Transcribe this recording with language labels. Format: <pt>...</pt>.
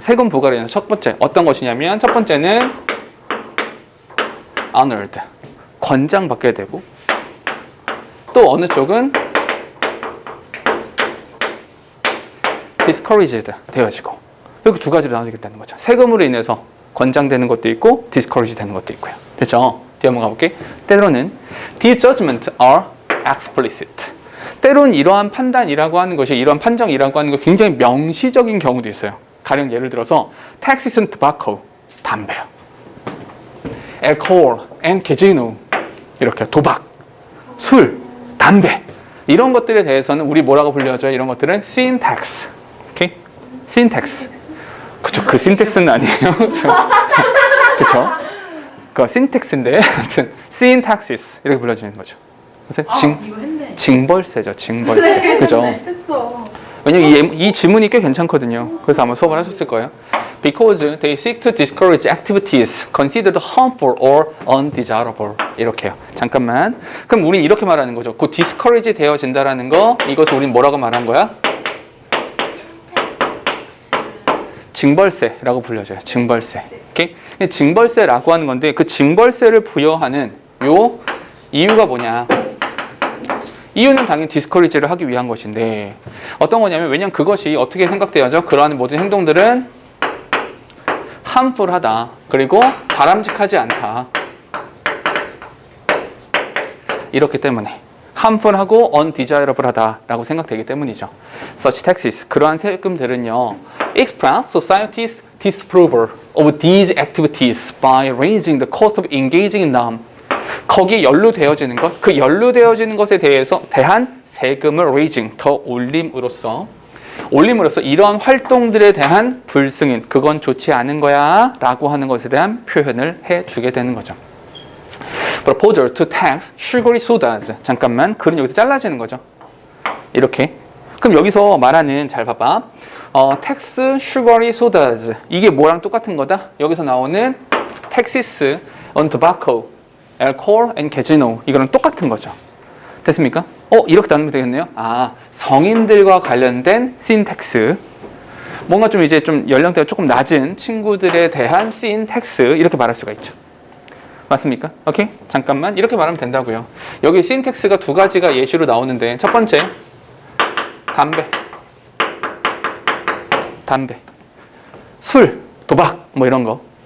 <ko>세금 부과로 인해서 첫 번째 어떤 것이냐면 첫 번째는 honored 권장받게 되고 또 어느 쪽은 discouraged 되어지고 이렇게 두 가지로 나눠지겠다는 거죠. 세금으로 인해서 권장되는 것도 있고 discourage 되는 것도 있고요. 됐죠? 뒤에 한번 가볼게. 때로는</ko> <en>these judgments are explicit.</en> <ko>때로는 이러한 판단이라고 하는 것이 이러한 판정이라고 하는 것이 굉장히 명시적인 경우도 있어요. 가령 예를 들어서</ko> <en>taxes and tobacco</en> <ko>담배요.</ko> <en>alcohol and casino</en> <ko>이렇게 도박, 술, 담배 이런 것들에 대해서는 우리 뭐라고 불려줘요? 이런 것들은 sin tax. 오케이? sin tax. 그쵸? 그 신텍스는 아니에요. 그쵸? 그 신텍스인데 아무튼 sin taxes 이렇게 불러지는 거죠. 그래서 이거 했네. 징벌세죠. 징벌세. 그죠? 했어. 왜냐면 이 지문이 꽤 괜찮거든요. 그래서 아마 수업을 하셨을 거예요.</ko> <en>Because they seek to discourage activities considered harmful or undesirable.</en> <ko>이렇게요. 잠깐만. 그럼 우린 이렇게 말하는 거죠. 그 discourage 되어진다라는 거, 이것을 우린 뭐라고 말한 거야? 징벌세라고 불려져요. 징벌세. 오케이? 징벌세라고 하는 건데 그 징벌세를 부여하는 요 이유가 뭐냐? 이유는 당연히 디스커리지를 하기 위한 것인데 어떤 거냐면 왜냐면 그것이 어떻게 생각돼야죠? 그러한 모든 행동들은 harmful하다. 그리고 바람직하지 않다. 이렇기 때문에 harmful하고 undesirable하다라고 생각되기 때문이죠.</ko> <en>Such taxes,</en> <ko>그러한 세금들은요,</ko> <en>express society's disapproval of these activities by raising the cost of engaging in them.</en> <ko>거기에 연루되어지는 것, 그 연루되어지는 것에 대한 세금을 raising, 더 올림으로써 이러한 활동들에 대한 불승인, 그건 좋지 않은 거야 라고 하는 것에 대한 표현을 해주게 되는 거죠.</ko> <en>Proposal to tax sugary sodas.</en> <ko>잠깐만, 글은 여기서 잘라지는 거죠. 이렇게. 그럼 여기서 말하는, 잘 봐봐.</ko> <en>tax sugary sodas.</en> <ko>이게 뭐랑 똑같은 거다? 여기서 나오는</ko> <en>taxes on tobacco, alcohol and casino.</en> <ko>이거랑 똑같은 거죠. 됐습니까? 이렇게 나누면 되겠네요. 성인들과 관련된 sin tax. 뭔가 좀 이제 좀 연령대가 조금 낮은 친구들에 대한 sin tax. 이렇게 말할 수가 있죠. 맞습니까? 오케이? 잠깐만. 이렇게 말하면 된다고요. 여기 sin tax가 두 가지가 예시로 나오는데 첫 번째, 담배, 술, 도박 뭐 이런 거.</ko>